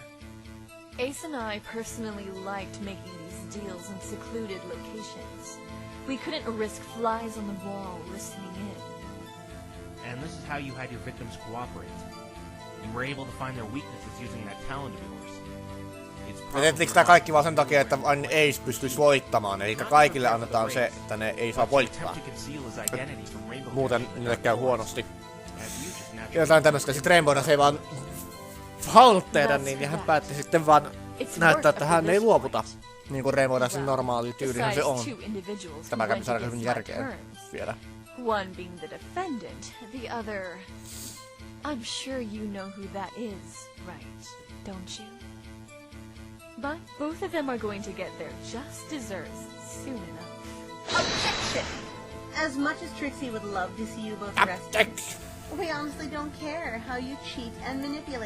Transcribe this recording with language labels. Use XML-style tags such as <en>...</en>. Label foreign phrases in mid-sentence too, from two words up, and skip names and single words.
<en>Ace and I personally liked making these deals in secluded locations. We couldn't risk flies on the wall listening in. And this is how you had your victims cooperate. You were able to find their weaknesses using that talent of yours.</en> <fi>Ja tehtiinkö tää kaikki vaan sen takia, että vain Ace pystyisi voittamaan, eli kaikille annetaan se, että ne ei saa voittaa. Muuten niille käy huonosti. Jotain tämmöstä. Sitten Rainbow Dash ei vaan halunnut tehdä niin, ja hän päätti sitten vaan näyttää, että hän ei luovuta. Niin kuin Rainbow Dashin normaali tyylihän se on. Tämä kävi saada hyvin järkeä vielä.</fi> <en>One being the defendant, the other... I'm sure you know who that is, right? Don't you? But both of them are going to get their just desserts soon enough. Objection! As much as Trixie would love to see you both arrested, we honestly don't care how you cheat and manipulate.</en>